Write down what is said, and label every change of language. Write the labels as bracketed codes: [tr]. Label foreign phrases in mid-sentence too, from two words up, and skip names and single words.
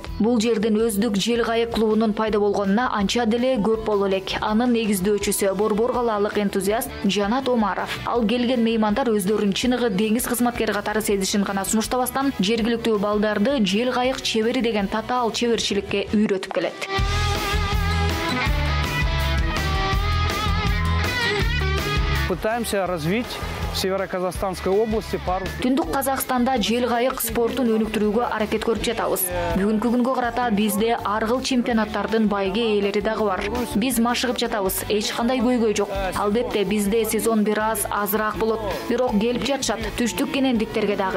[ky] Бул жердин өздүк жел кайык клубунун пайда болгонуна анча деле көп боло элек. Анын негиздөөчүсү Борбор калаалык энтузиаст Жанат Омаров. Ал келген меймандар өздөрүн чыныгы деңиз кызматкери катары сезишин гана сунуштабастан, жергиликтүү балдарды жел кайык чебери деген татаал чеберчиликке үйрөтүп келет. [ru] Пытаемся развить в Северо-Казахстанской области парус. [ky] Түндүк Казакстанда жел кайык спортун өнүктүрүүгө аракет көрүп жатабыз. Бүгүнкү күнгө карата бизде ар кыл чемпионаттардын байге ээлери дагы бар. Биз машыгып жатабыз, эч кандай көйгөй жок. Албетте бизде сезон бир аз азыраак болот, бирок келип жатышат түштүк кенендиктерге дагы.